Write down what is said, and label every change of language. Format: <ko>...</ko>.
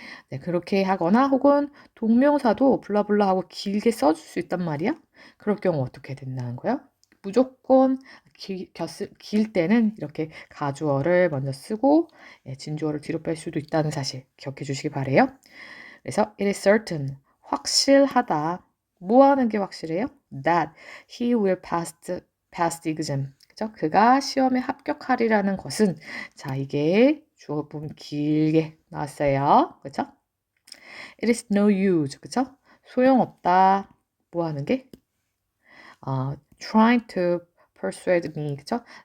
<ko>네, 그렇게 하거나 혹은 동명사도 블라블라 하고 길게 써줄 수 있단 말이야. 그럴 경우 어떻게 된다는 거야? 무조건 길 때는 이렇게 가주어를 먼저 쓰고 진주어를 뒤로 뺄 수도 있다는 사실 기억해 주시기 바래요. 그래서</ko> <en>it is certain,</en> <ko>확실하다. 뭐 하는 게 확실해요?</ko> <en>That he will pass the exam.</en> <ko>그죠? 그가 시험에 합격하리라는 것은 자, 이게 주어 부분 길게 나왔어요. 그죠?</ko> <en>It is no use.</en> <ko>그죠? 소용없다. 뭐 하는 게?</ko> <en>trying to persuade me.</en> <ko>그죠?</ko>